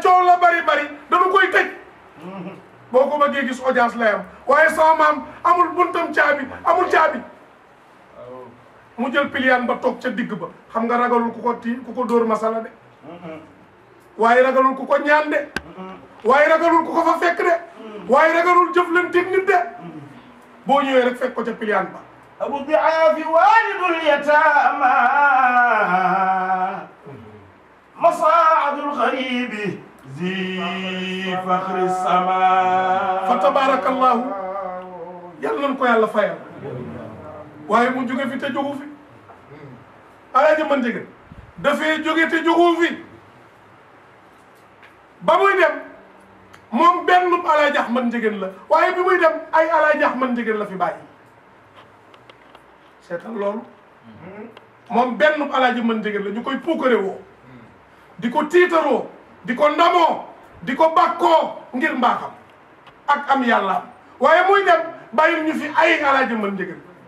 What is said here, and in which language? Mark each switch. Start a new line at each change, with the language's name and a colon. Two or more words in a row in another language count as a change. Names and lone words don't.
Wolof: coow la bari dañu koy tëj boo ko bëggee gis audience lay am waaye sama maam amul buntam caabi amul caabi mu jël piliyaan ba toog ca digg ba xam nga ragalul ku ko dóor masala de waaye ragalul ku ko ñaan de waaye ragalul ku ko fa fekk de waaye ragalul jëflanteeg nit de boo ñëwee rek fekk ko ca piliyaan ba
Arabic: أبو الضعاف والد اليتامى مصاعد الغريب ذي فخر السماء فتبارك الله
Wolof: yàlla nañ ko yàlla fayal waaye mu jóge fi te jógu fi Alaaji Ahmad Ndiéguène dafay jóge te jógu fi ba muy dem moom benn Alaaji Ahmad Ndiéguène la waaye bi muy dem ay Alaaji Ahmad Ndiéguène la fi bàyyi seetal loolu moom benn Alaaji Ahmad Ndiéguène la ñu koy puukare woo di ko tiitaroo di ko ndamoo di ko bàkkoo ngir mbaaxam ak am yàlla waaye muy dem bàyyil ñu fi ay Alaaji Ahmad Ndiéguène